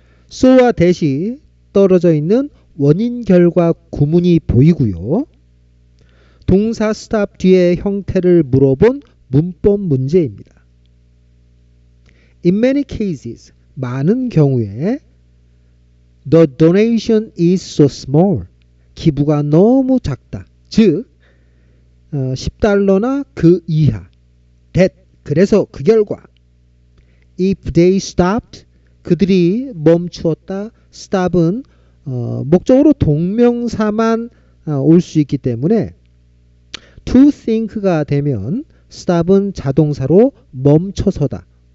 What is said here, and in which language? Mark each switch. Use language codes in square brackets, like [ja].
[ko] so와 that이 떨어져 있는 원인 결과 구문이 보이고요. 동사 stop 뒤의 형태를 물어본 문법 문제입니다. [en] In many cases, [ko] 많은 경우에 [en] the donation is so small, [ko] 기부가 너무 작다. 즉 10달러나 그 이하. [en] that, [ko] 그래서 그 결과 [en] if they stopped, [ko] 그들이 멈추었다. stop은 목적으로 동명사만 올 수 있기 때문에 to think가 되면 stop은 자동사로 멈춰서다.